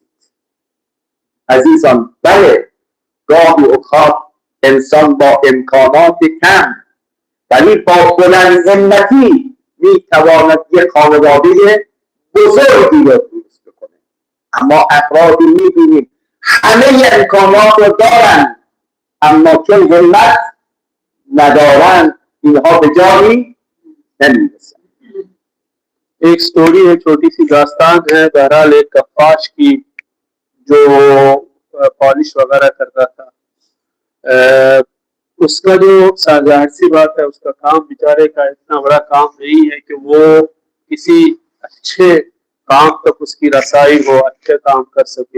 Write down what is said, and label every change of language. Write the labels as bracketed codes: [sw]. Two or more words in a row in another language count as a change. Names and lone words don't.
[fa] عزیزان، بله گاهی اوقات انسان با امکانات کم ولی با بلند همتی میتواند یک خانواده بزرگی را درست بکنه. اما افرادی میبینیم همه امکانات رو دارن اما چون همت ندارن اینها به جایی نمیرسن. [ur] ایک سٹوری ہے، چھوٹی سی داستان ہے. بہرحال ایک کپاش کی جو پالش وغیرہ کرتا تھا، اس کا جو ظاہر سی بات ہے اس کا کام بے چارے کا اتنا بڑا کام نہیں ہے کہ وہ کسی اچھے کام تک اس کی رسائی ہو، اچھے کام کر سکے.